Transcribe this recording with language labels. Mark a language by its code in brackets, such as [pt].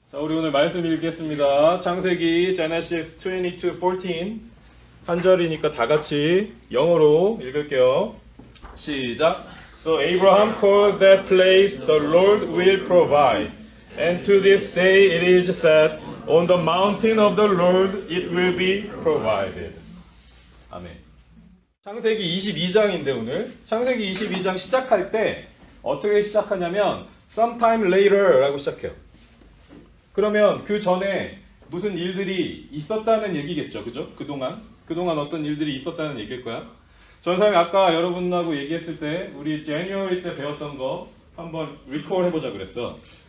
[ko] 우리 오늘 말씀 읽겠습니다. 창세기 Genesis 22:14 한 절이니까 다 같이 영어로 읽을게요. 시작. [en] So Abraham called that place the Lord will provide. And to this day it is said, on the mountain of the Lord it will be provided. [ko] 아멘. 창세기 22장인데 오늘 창세기 22장 시작할 때 어떻게 시작하냐면 sometime later 라고 시작해요. 그러면 그 전에 무슨 일들이 있었다는 얘기겠죠. 그죠? 그동안 어떤 일들이 있었다는 얘기일 거야. 전사님 아까 여러분하고 얘기했을 때 우리 January 때 배웠던 거 한번 리콜 해보자 그랬어.